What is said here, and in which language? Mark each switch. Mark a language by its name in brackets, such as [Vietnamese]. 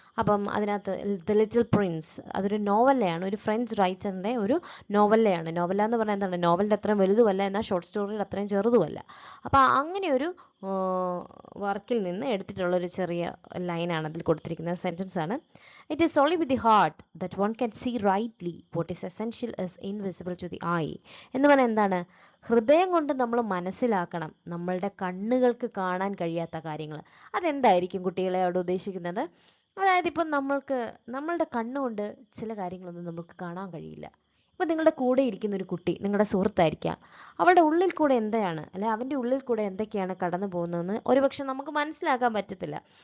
[Malayalam] അപ്പം അതിനകത്ത് the little Prince അതൊരു നോവലയാണ്, ഒരു ഫ്രഞ്ച് റൈറ്ററിൻ്റെ ഒരു നോവലയാണ്. നോവല എന്ന് പറഞ്ഞാൽ എന്താണ്, നോവലിൻ്റെ അത്രയും വലുതുമല്ല, എന്നാൽ ഷോർട്ട് സ്റ്റോറിയുടെ അത്രയും ചെറുതുമല്ല. അപ്പോൾ അങ്ങനെ ഒരു വർക്കിൽ നിന്ന് എടുത്തിട്ടുള്ളൊരു ചെറിയ ലൈനാണ് അതിൽ കൊടുത്തിരിക്കുന്നത്, സെൻറ്റൻസ് ആണ്. [English] It is only with the heart that one can see rightly what is essential is invisible to the eye. [Malayalam] എന്ന് പറഞ്ഞാൽ എന്താണ്, ഹൃദയം കൊണ്ട് നമ്മൾ മനസ്സിലാക്കണം നമ്മളുടെ കണ്ണുകൾക്ക് കാണാൻ കഴിയാത്ത കാര്യങ്ങൾ. അതെന്തായിരിക്കും കുട്ടികളെ അവിടെ ഉദ്ദേശിക്കുന്നത്? അതായത് ഇപ്പം നമ്മളുടെ കണ്ണുകൊണ്ട് ചില കാര്യങ്ങളൊന്നും നമുക്ക് കാണാൻ കഴിയില്ല. ഇപ്പം നിങ്ങളുടെ കൂടെ ഇരിക്കുന്ന ഒരു കുട്ടി നിങ്ങളുടെ സുഹൃത്തായിരിക്കാം. അവളുടെ ഉള്ളിൽ കൂടെ എന്താണ്, അല്ലെ അവൻ്റെ ഉള്ളിൽ കൂടെ എന്തൊക്കെയാണ് കടന്നു പോകുന്നതെന്ന് ഒരുപക്ഷെ നമുക്ക് മനസ്സിലാക്കാൻ പറ്റത്തില്ല.